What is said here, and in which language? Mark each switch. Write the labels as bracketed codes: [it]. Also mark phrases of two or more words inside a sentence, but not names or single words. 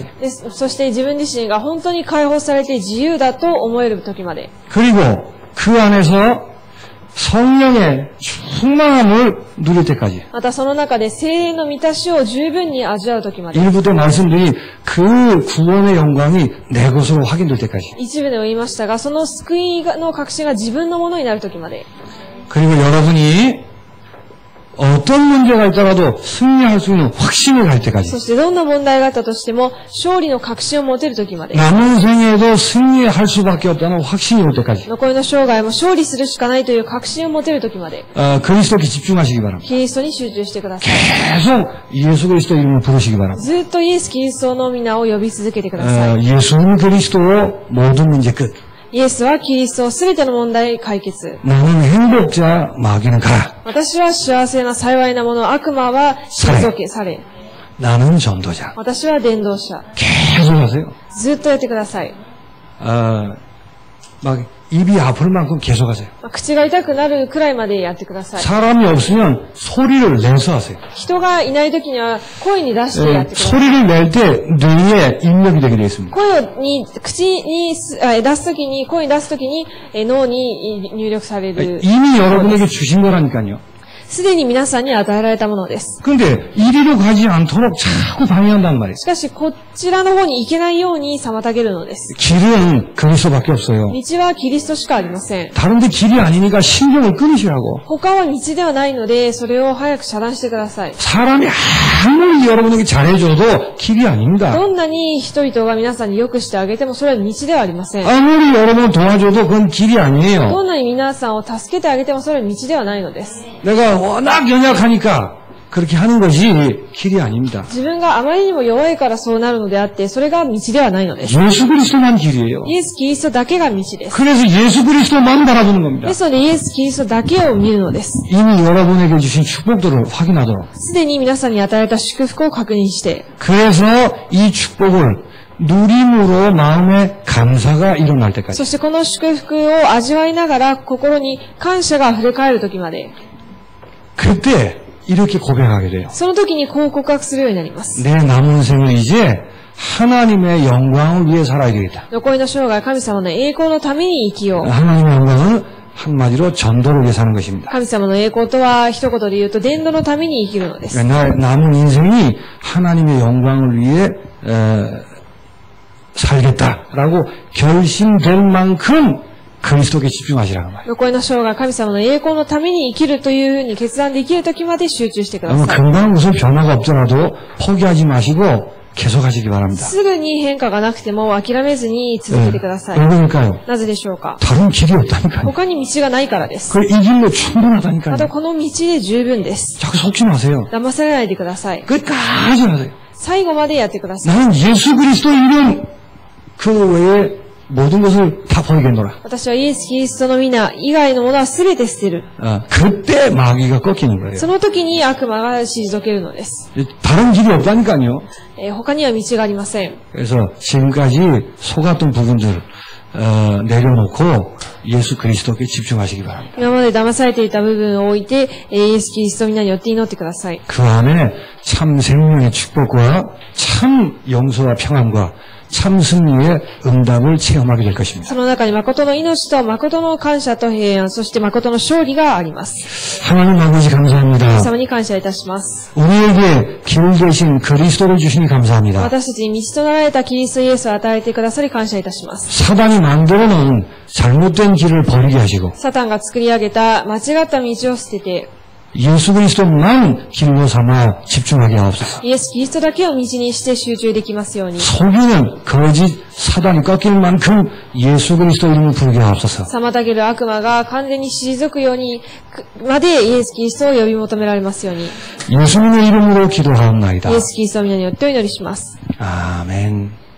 [ja] そして自分自身が本当に解放されて自由だと思える時まで。 [ko] 그리고 그 안에서 성령의 충만함을 누릴 때까지. [ja] またその中で聖霊の満たしを十分に味わう時まで。 [ko] 일부 때 말씀드린 그 구원의 영광이 내 것으로 확인될 때까지. [ja] 一部でも言いましたが、その救いの確信が自分のものになる時まで。 [ko] 그리고 여러분이 어떤 문제가 있더라도 승리할 수 있는 확신을 갈 때까지. [ja] そしてどんな問題があったとしても勝利の確信を持てる時まで。 [ko] 남은 생에도 승리할 수밖에 없다는 확신이 올 때까지. [ja] 残りの生涯も勝利するしかないという確信を持てる時まで。 [ko] 그리스도께 집중하시기 바랍니다. [ja] キリストに集中してください。 [ko] 계속 예수 그리스도 이름을 부르시기 바랍니다. [ja] ずっとイエス・キリストの皆を呼び続けてください。 [ko] 예수는 그리스도로 모든 문제 끝. [ja] イエスはキリストをすべての問題解決。 [ko] 나는 행복자, 마귀는 가라. [ja] 私は幸せな幸いなもの、悪魔は退けされ。 [ko] 나는 전도자. [ja] 私は伝道者。 [ko] 계속 하세요. [ja] ずっとやってください。 [ko] 막 입이 아플 만큼 계속 하세요. [ja] 口が痛くなるくらいまでやってください。 [ko] 사람이 없으면 소리를 내서 하세요. [ja] 人がいないときには声に出してやってください。 [ko] 소리를 낼 때 뇌에 입력이 되게 되어 있습니다. [ja] 口に出すときに、声に出すときに脳に入力される。 [ko] 이미 여러분에게 주신 거라니까요. [ja] すでに皆さんに与えられたものです。 [ko] 그런데 이리로 가지 않도록 자꾸 방해한단 말이에요. [ja] しかし、こちらの方に行けないように妨げるのです。 [ko] 길은 그리스도밖에 없어요. [ja] 道はキリストしかありません。 [ko] 다른데 길이 아니니까 신경을 끊으시라고. [ja] 他は道ではないので、それを早く遮断してください。 [ko] 사람이 아무리 여러분에게 잘해줘도 길이 아닙니다. [ja] どんなに人々が皆さんに良くしてあげても、それは道ではありません。 [ko] 아무리 여러분을 도와줘도 그건 길이 아니에요. [ja] どんなに皆さんを助けてあげても、それは道ではないのです。 [ko] 내가 워낙 연약하니까 그렇게 하는 것이 길이 아닙니다. [ja] 自分があまりにも弱いからそうなるのであって、それが道ではないのです。 [ko] 예수 그리스도만 길이에요. [ja] イエス・キリストだけが道です。 [ko] 그래서 예수 그리스도만 바라보는 겁니다. [ja] ですので、イエス・キリストだけを見るのです。 [ko] 이미 여러분에게 주신 축복들을 확인하도록. [ja] すでに皆さんに与えられた祝福を確認して、 [ko] 그래서 이 축복을 누림으로 마음에 감사가 일어날 때까지. [ja] そしてこの祝福を味わいながら心に感謝が溢れ返る時まで、 [ko] 그때 이렇게 고백하게 돼요. [ja] その時にこう告白するようになります。 [ko] 내 남은 생을 이제 하나님의 영광을 위해 살아야 되겠다. [ja] 残りの生涯、神様の栄光のために生きよう。 [ko] 하나님의 영광은 한마디로 전도를 위해 사는 것입니다. [ja] 神様の栄光とは一言で言うと伝道のために生きるのです。 [ko] 남은 인생이 하나님의 영광을 위해 살겠다라고 결심될 만큼 그리스도께 집중하시라는 말이에요. [ja] 残りの生涯、神様の栄光のために生きるというふうに決断できる時まで集中してください。 [ko] 금방 무슨 변화가 없더라도 포기하지 마시고 계속하시기 바랍니다. [ja] すぐに変化がなくても諦めずに続けてください。 [ko] 왜그럴까요? [ja] なぜでしょうか？ [ko] 다른 길이 없다니까요. [ja] 他に道がないからです。 [ko] 그 이 길로 충분하다니까요. [ja] またこの道で十分です。 [ko] 자꾸 속지 마세요. [ja] 騙されないでください。 [ko] 끝까지 하세요. [ja] 最後までやってください。 [ko] 나는 예수 그리스도 이름 그 외에 모든 것을 다 버리겠노라. [ja] 私はイエス・キリストの皆以外のものは全て捨てる。 [ko] 그때 마귀가 꺾이는 거예요. [ja] その時に悪魔が退けるのです。 [ko] 다른 길이 없다니까요. [ja] 他には道がありません。 [ko] 그래서 지금까지 속았던 부분들 내려놓고 예수 그리스도께 집중하시기 바랍니다. [ja] 今まで騙されていた部分を置いて、イエス・キリストの皆によって祈ってください。 [ko] 그 안에 참 생명의 축복과 참 용서와 평안과 참 승리의 응답을 체험하게 될 것입니다. [ja] その中に誠の命と誠の感謝と平安、そして誠の勝利があります。 [ko] 하나님 아버지 [ja] 神 [ko] 감사합니다. [ja] 様に感謝いたします。 [ko] 우리에게 길 되신 그리스도를 주시니 감사합니다. [ja] 私たちに道となられたキリストイエスを与えてくださり感謝いたします。 [ko] 사단이 만들어 놓은 잘못된 길을 버리게 하시고 [ja] サタンが作り上げた間違った道を捨てて、 [ko] 예수 그리스도만 길로 삼아 집중하게 하옵소서. [ja] イエス・キリストだけを道にして集中できますように。 [ko] 속이는 거짓 사단이 꺾일 만큼 예수 그리스도 이름을 부르게 하옵소서. [ja] 妨げる悪魔が完全に退くようにまでイエス・キリストを呼び求められますように。 [ko] 예수님의 이름으로 기도하옵나이다. [ja] イエス・キリストの皆によってお祈りします。 [ko] 아멘.